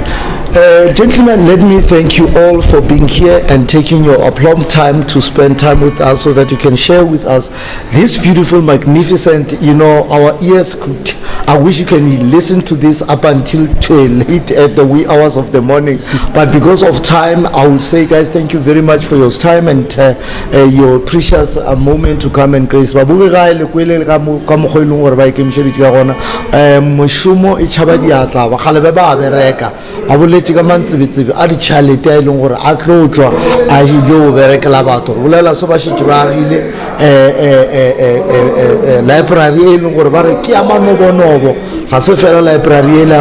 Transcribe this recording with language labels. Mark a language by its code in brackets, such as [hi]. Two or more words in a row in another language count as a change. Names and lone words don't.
[en] Gentlemen, let me thank you all for being here and taking your aplomb time to spend time with us so that you can share with us this beautiful, magnificent, our ears could, I wish you can listen to this up until late at the wee hours of the morning, but because of time, I will say, guys, thank you very much for your time and your precious moment to come and grace. [nso] e tšhaba diatla ba kgale ba ba bereka a boletše ka mantsebetsebe a ditšhalete a e leng gore a tlo tswa a ile o berekela batho re bolela so ba šetse ba agile library e leng gore ba re ke ya manobonobo ga se fela library e le ya